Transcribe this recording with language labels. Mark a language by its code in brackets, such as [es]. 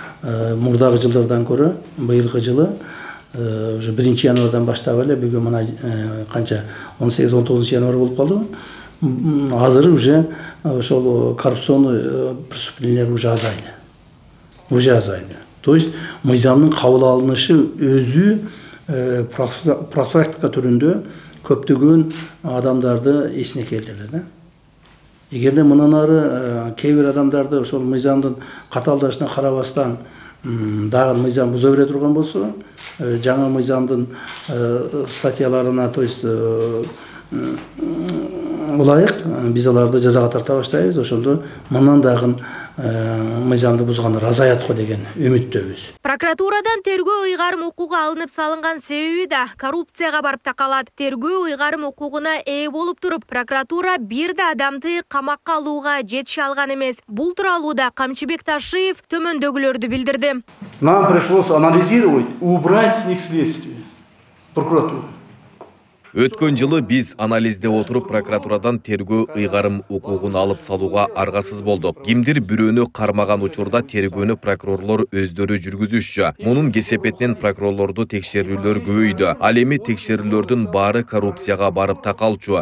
[ky] Мурдагы жылдардан көрө быйылкы жылы уже 1 январдан баштап эле бүгүн мына канча 18-19 январ болуп калды. Азыр уже ошол коррупционный преступлениялар уже азайды. То есть мыйзамдын кабыл алынышы өзү профилактика түрүндө көптөгөн адамдарды эсине келтирди да. Эгерде мындан ары кээ бир адамдарды ошол мыйзамдын катаалдашына карабастан дагы мыйзам буза бере турган болсо, жаңа мыйзамдын статьяларына, то есть ылайык биз аларды жазага тарта баштайбыз. Ошондо мындан дагы мыйзамды бузгандар азаят го деген үмүттөбүз. Прокуратурадан тергөө ыйгарым укугу алынып салынган себеби да коррупцияга барып такалат. Тергөө ыйгарым укугуна ээ болуп туруп, прокуратура бир да адамды камакка алууга жетише алган эмес. Бул тууралуу да Камчыбек Ташиев төмөндөгүлөрдү билдирди. [ru] Нам пришлось анализировать, убрать с них следствие. Прокуратура. [ky] Өткөн жылы биз анализде отуруп прокуратурадан тергөө ыйгарым укугун алып салууга аргасыз болдук. Кимдир бирөөнү кармаган учурда тергөөнү прокурорлор өздөрү жүргүзүшчү. Мунун кесепетинен прокурорлорду текшерүүлөр көбөйдү. Ал эми текшерүүлөрдүн баары коррупцияга барып такалчу.